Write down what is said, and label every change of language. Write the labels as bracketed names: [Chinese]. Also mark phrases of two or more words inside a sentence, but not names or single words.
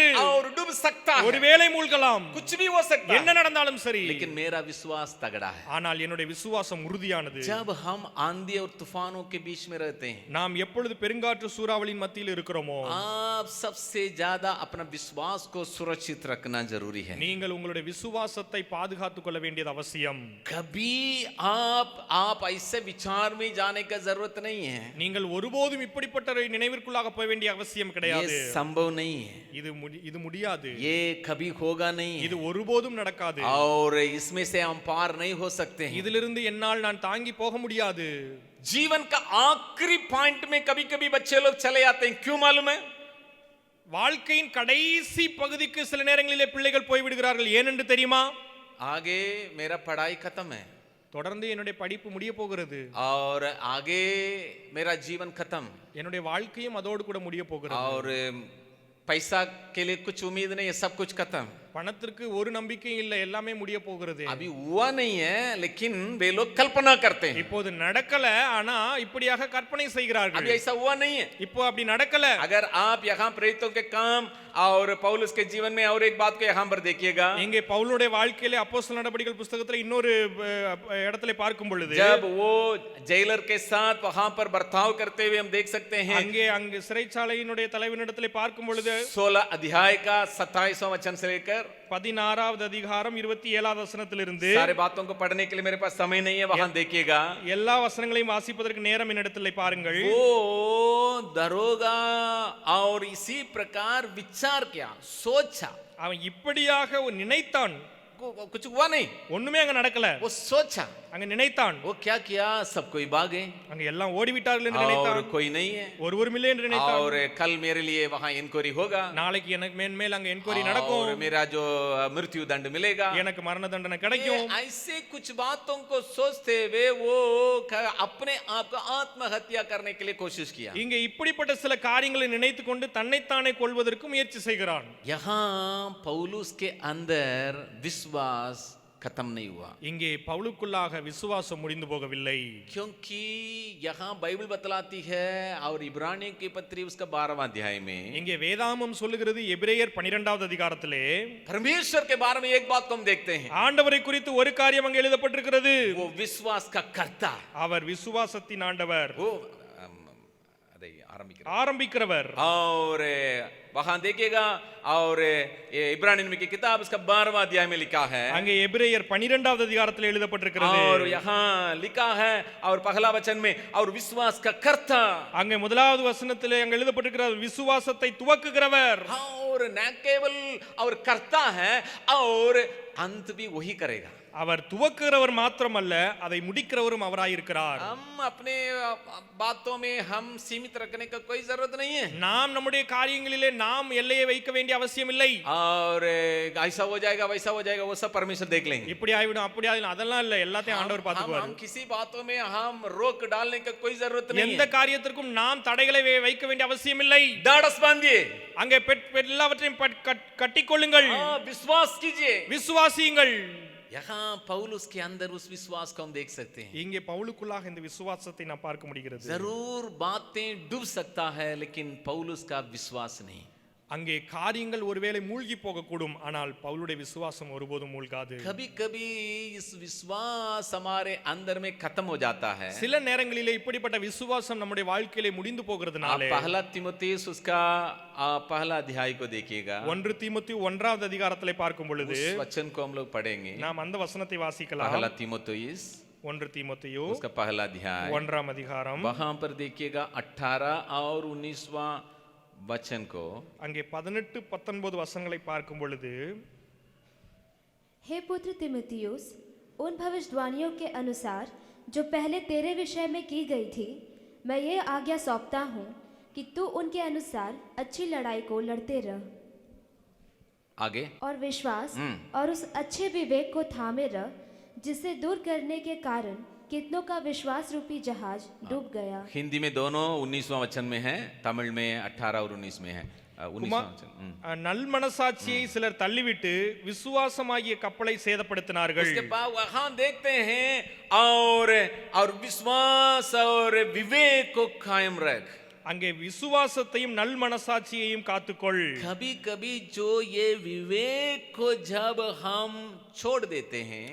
[Hindi] और डूब सकता है, [Tamil] ஒருவேளை மூழ்கலாம், [Hindi] कुछ भी हो सकता [Tamil] என்ன [Hindi] है, [Tamil] நடந்தாலும் சரி. [Hindi] लेकिन मेरा विश्वास तगड़ा है. [Tamil] ஆனால் என்னுடைய விசுவாசம் உறுதியானது. [Hindi] जब हम आंधी और तूफानों के बीच में रहते हैं, [Tamil] நாம் எப்பொழுது பெருங்காற்று சூறாவளியின் மத்தியில் இருக்கிறோமோ, [Hindi] आप सबसे ज्यादा अपना विश्वास को सुरक्षित रखना जरूरी है. [Tamil] நீங்கள் உங்களுடைய விசுவாசத்தை பாதுகாத்துக் கொள்ள வேண்டியது அவசியம். [Hindi] कभी आप ऐसे विचार में जाने का जरूरत नहीं है. [Tamil] நீங்கள் ஒருபோதும் இப்படிப்பட்ட ஒரு நினைவிற்குள்ளாக போக வேண்டிய அவசியம் கிடையாது. [Hindi] ये संभव नहीं है, [Tamil] இது முடியாது, [Hindi] ये कभी होगा नहीं [Tamil] இது [Hindi] है, [Tamil] ஒருபோதும் நடக்காது. [Hindi] और इसमें से हम पार नहीं हो सकते हैं. [Tamil] இதிலிருந்து என்னால் நான் தாங்கி போக முடியாது. [Hindi] जीवन का आखिरी पॉइंट में कभी कभी बच्चे लोग चले जाते हैं. क्यों मालूम है? [Tamil] வாழ்க்கையின் கடைசி பகுதிக்கு சில நேரங்களிலே பிள்ளைகள் போய்விடுகிறார்கள். ஏனென்று தெரியுமா? [Hindi] आगे मेरा पढ़ाई खत्म है, [Tamil] தொடர்ந்து என்னுடைய படிப்பு முடிய போகிறது, [Hindi] और आगे मेरा जीवन खत्म, [Tamil] என்னுடைய வாழ்க்கையும் அதோடு கூட முடிய போகிறது, [Hindi] और पैसा के लिए कुछ उम्मीद नहीं है, सब कुछ खत्म. [Tamil] பணத்திற்கு ஒரு நம்பிக்கையும் இல்லை, எல்லாமே முடிய போகிறது. [Hindi] अभी हुआ नहीं है, लेकिन वे लोग कल्पना करते हैं. [Tamil] இப்போது நடக்கல, ஆனா இப்படியாக கற்பனை செய்கிறார்கள். [Hindi] अभी ऐसा हुआ नहीं है. [Tamil] இப்போ அப்படி நடக்கல. [Hindi] अगर आप यहाँ प्रेरितों के काम और पौलुस के जीवन में और एक बात को यहाँ पर देखिएगा, [Tamil] இங்கே பவுலுடைய வாழ்க்கையிலே அப்போஸ்தலர் நடபடிகள் புத்தகத்துல இன்னொரு இடத்துல பார்க்கும் பொழுது, [Hindi] जब वो जेलर के साथ वहां पर बर्ताव करते हुए हम देख सकते हैं, [Tamil] அங்கே சிறைச்சாலையினுடைய தலைவனிடத்திலே பார்க்கும் பொழுது [Hindi] 16 अध्याय का 27वां वचन से लेकर [Tamil] 16வது அதிகாரம் 27வது வசனத்திலிருந்து, [Hindi] सारे बातों को पढ़ने के लिए मेरे पास समय नहीं है, वहां देखिएगा. [Tamil] எல்லா வசனங்களையும் வாசிப்பதற்கு நேரம் என்னிடத்தில் பாருங்கள். [Hindi] वो दरोगा और इसी प्रकार विचार किया, सोचा. [Tamil] அவன் இப்படியாக நினைத்தான், [Hindi] कुछ हुआ नहीं, [Tamil] ஒண்ணுமே அங்க நடக்கல. [Hindi] वो सोचा, [Tamil] அங்க நினைத்தான். [Hindi] वो क्या किया, सब कोई भागे, [Tamil] அங்க எல்லாம் ஓடி விட்டார்கள் என்று நினைத்தான். [Hindi] और कोई नहीं है, [Tamil] ஒருவரும் இல்லை என்று நினைத்தான். [Hindi] और कल मेरे लिए वहां इंक्वायरी होगा, [Tamil] நாளைக்கு எனக்கு மேல் அங்க என்கொயரி நடக்கும், [Hindi] और मेरा जो मृत्यु दंड मिलेगा, [Tamil] எனக்கு மரண தண்டனை கிடைக்கும். [Hindi] ऐसे कुछ बातों को सोचते हुए वो अपने आप को आत्महत्या करने के लिए कोशिश किया. [Tamil] இங்க இப்படிப்பட்ட சில காரியங்களை நினைத்துக் கொண்டு தன்னைத்தானே கொல்வதற்கு முயற்சி செய்கிறான். [Hindi] यहाँ पौलुस के अंदर विश्वास खत्म नहीं हुआ, [Tamil] இங்கே பவுலுக்குள்ளாக விசுவாசம் முடிந்து போகவில்லை. [Hindi] क्योंकि यहाँ बाइबल बतलाती है, और इब्रानियों की पत्री उसका 12वां अध्याय में [Tamil] இங்கே வேதாமம் சொல்லுகிறது, எபிரேயர் 12வது அதிகாரத்திலே [Hindi] परमेश्वर के बारे में एक बात को हम देखते हैं, [Tamil] ஆண்டவரை குறித்து ஒரு காரியம் அங்கே எழுதப்பட்டிருக்கிறது. [Hindi] वो विश्वास का कर्ता, [Tamil] அவர் விசுவாசத்தின் ஆண்டவர், [Hindi] वो [Tamil] ஆரம்பிக்கிறவர். [Hindi] और वहां देखिएगा, और इब्रानियों की किताब उसका 12वां अध्याय में लिखा है, [Tamil] அங்கே எபிரேயர் 12வது அதிகாரத்தில் எழுதப்பட்டிருக்கிறது. [Hindi] और यहाँ लिखा है, और पहला वचन में, और विश्वास का कर्ता, [Tamil] அங்கே முதலாவது வசனத்திலே அங்கே எழுதப்பட்டிருக்கிறது, விசுவாசத்தை துவக்குகிறவர். [Hindi] और न केवल और करता है, और अंत भी वही करेगा. [Tamil] அவர் துவக்குகிறவர் மாத்திரமல்ல, அதை முடிக்கிறவரும் அவராயிருக்கிறார். [Hindi] हम अपने बातों में हम सीमित रखने का कोई जरूरत नहीं है. [Tamil] நாம் நம்முடைய காரியங்களிலே நாம் எல்லையை வைக்க வேண்டிய அவசியம் இல்லை. [Hindi] और ऐसा हो जाएगा, वैसा हो जाएगा, वो सब परमेश्वर देख लेंगे. [Tamil] இப்படி ஆயிடும் அப்படி ஆயிடும் அதெல்லாம் இல்ல, எல்லாத்தையும் ஆண்டவர் பாத்துக்குவார். [Hindi] हम किसी बातों में हम रोक डालने का कोई जरूरत नहीं [Tamil] எந்த [Hindi] है. [Tamil] காரியத்திற்கும் நாம் தடைகளை வைக்க வேண்டிய அவசியம் இல்லை. [Hindi] डाढ़स बांधिए, [Tamil] அங்கே எல்லாவற்றையும் கட்டிக்கொள்ளுங்கள், [Hindi] विश्वास कीजिए. [Tamil] விசுவாசியுங்கள். [Hindi] यहाँ पौलुस के अंदर उस विश्वास को हम देख सकते हैं. [Tamil] இங்கே பவுலுக்குள்ளாக இந்த விசுவாசத்தை நாம் பார்க்க முடிகிறது. [Hindi] जरूर बातें डूब सकता है, लेकिन पौलुस का विश्वास नहीं. [Tamil] அங்கே காரியங்கள் ஒருவேளை மூழ்கி போகக்கூடும், ஆனால் பவுலுடைய விசுவாசம் ஒருபோதும் மூழ்காது. [Hindi] कभी कभी इस विश्वास हमारे अंदर में खत्म हो जाता है. [Tamil] சில நேரங்களிலே இப்படிப்பட்ட விசுவாசம் நம்முடைய வாழ்க்கையிலே முடிந்து போகிறதுனால, [Hindi] आप पहला तीमुथियुस उसका पहला अध्याय को देखिएगा, [Tamil] 1 தீமோத்தேயு 1வது அதிகாரத்திலே பார்க்கும் பொழுது [Hindi] उस वचन को हम लोग पढ़ेंगे. [Tamil] நாம் அந்த वचनத்தை வாசிக்கலாம். [Hindi] पहला तीमुथियुस [Tamil] 1 தீமோத்தேயு [Hindi] उसका पहला अध्याय [Tamil] 1ஆம் அதிகாரம், [Hindi] वहां पर देखिएगा 18 और 19वां वचन को. [Tamil] அங்கே 18 19 வசனங்களை பார்க்கும் பொழுது, [Hindi] हे पुत्र तिमुथियुस, उन भविष्यवाणियों के अनुसार जो पहले तेरे विषय में की गई थी, मैं ये आज्ञा सौंपता हूँ कि तू उनके अनुसार अच्छी लड़ाई को लड़ते रह, आगे, और विश्वास और उस अच्छे विवेक को थामे रह, जिसे दूर करने के कारण कितनों का विश्वास रूपी जहाज डूब गया. हिंदी में दोनों 19वां वचन में है, तमिल में 18 और 19 में है. 19वां वचन. [Tamil] நல் மனசாட்சியை சிலர் தள்ளிவிட்டு விசுவாசமாகிய கப்பலை சேதப்படுத்தினார்கள். [Hindi] उसके बाद वहां देखते हैं, और विश्वास और विवेक को कायम रख. [Tamil] அங்கே விசுவாசத்தையும் நல் மனசாட்சியையும் காத்துக்கொள். [Hindi] कभी कभी जो ये विवेक को जब हम छोड़ देते हैं,